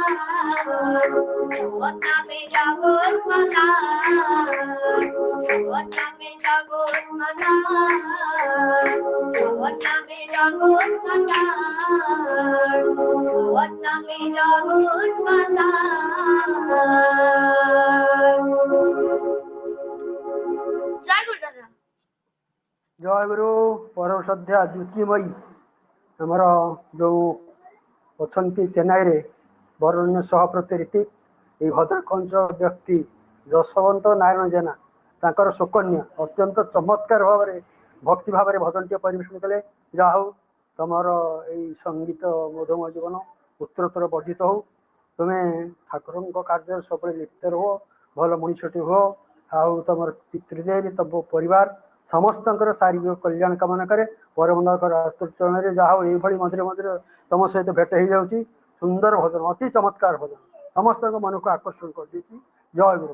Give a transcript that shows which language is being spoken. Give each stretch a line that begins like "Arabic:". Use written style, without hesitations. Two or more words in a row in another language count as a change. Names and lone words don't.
Bangla: সৎ নামে জগৎ মাতা সৎ নামে জগৎ মাতা সৎ নামে জগৎ মাতা সৎ নামে জগৎ মাতা জয় গুরু দাদা
Odia: ଜୟ ଗୁରୁ ପରମ ଶ୍ରଦ୍ଧା ଜ୍ୟୋତିମୟୀ ଆମର ଯେଉଁ ଅଛନ୍ତି ଚେନ୍ନାଇରେ ବରଣ୍ୟ ସଭାପତି ରିତିକ ଏହି ଭଦ୍ରକ ଅଞ୍ଚଳ ବ୍ୟକ୍ତି ଯଶବନ୍ତ ନାରାୟଣ ଜେନା ତାଙ୍କର ଶୋକନ୍ୟ ଅତ୍ୟନ୍ତ ଚମତ୍କାର ଭାବରେ ଭକ୍ତି ଭାବରେ ଭଜନଟିଏ ପରିବେଷଣ କଲେ ଯାହା ହଉ ତମର ଏଇ ସଙ୍ଗୀତ ମଧୁମୟ ଜୀବନ ଉତ୍ତରୋତ୍ତର ବର୍ଦ୍ଧିତ ହଉ ତୁମେ ଠାକୁରଙ୍କ କାର୍ଯ୍ୟରେ ସବୁବେଳେ ଲିପ୍ତ ରୁହ ଭଲ ମଣିଷଟି ହୁଅ ଆଉ ତମର ପିତୃଦେବୀ ତମ ପରିବାର ସମସ୍ତଙ୍କର ଶାରୀରିକ କଲ୍ୟାଣ କାମନା କରେ ପରମଙ୍କର ଚରଣରେ ଯାହା ହଉ ଏଇଭଳି ମଝିରେ ମଝିରେ ତମ ସହିତ ଭେଟ ହେଇଯାଉଛି ସୁନ୍ଦର ଭଜନ ଅତି ଚମତ୍କାର ଭଜନ ସମସ୍ତଙ୍କ ମନକୁ ଆକର୍ଷଣ କରିଦେଇଛି ଜୟ ଗୁରୁ